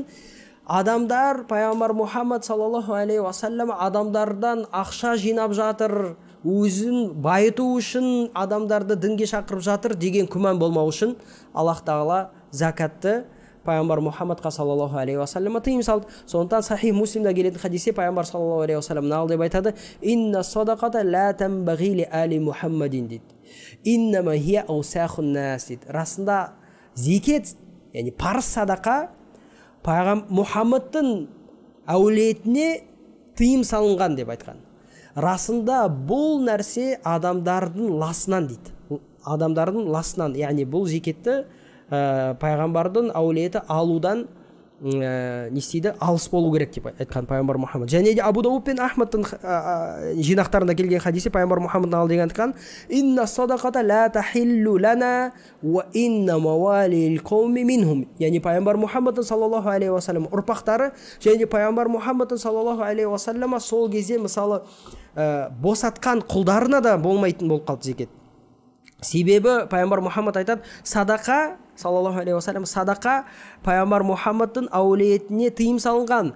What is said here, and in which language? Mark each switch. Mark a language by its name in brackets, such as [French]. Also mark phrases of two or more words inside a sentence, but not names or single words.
[Kazakh] Адамдар, пайғамбар Мұхаммад [Arabic] صلى الله عليه وسلم [Kazakh] адамдардан ақша жинап жатыр, өзін байыту үшін адамдарды дінге шақырып жатыр деген күмән болмау үшін Аллах тағала закатты пайғамбар Мұхаммадқа [Arabic] صلى الله عليه وسلم [Kazakh] тыйым салды. Сондықтан Сахих Муслимда келетін хадисте пайғамбар [Arabic] صلى الله عليه وسلم [Kazakh] нағыл деп айтады: [Arabic] "إن الصدقة لا تنبغي لآل محمد" [Kazakh] дейді. [Arabic] "إنما هي أوساخ الناس" [Kazakh] дейді. Расында зекет, яғни парыз садақа пайғамбар Мұхаммадтың әулетіне тыйым салынған деп айтқан. Расында бұл нәрсе адамдардың ласынан дейді. Адамдардың ласынан, яғни бұл зекетті пайғамбардың әулеті алудан не істейді? Алыс болу керек деп айтқан пайғамбар Мұхаммад. Және де Абу Дауд пен Ахмадтың жинақтарында келген хадисте пайғамбар Мұхаммад нағыл деген айтқан: [Arabic] "إن الصدقة لا تحل لنا وإن موالي القوم منهم". [Kazakh] Яғни пайғамбар Мұхаммадтың [Arabic] صلى الله عليه وسلم [Kazakh] ұрпақтары және пайғамбар Мұхаммадтың [Arabic] صلى الله عليه وسلم [Kazakh] сол кезде мысалы босатқан құлдарына да болмайтын болып қалды зекет. Себебі пайғамбар Мұхаммад айтады, садақа, [Arabic] صلى الله عليه وسلم, [Kazakh] садақа пайғамбар Мұхаммадтың әулетіне тыйым салынған.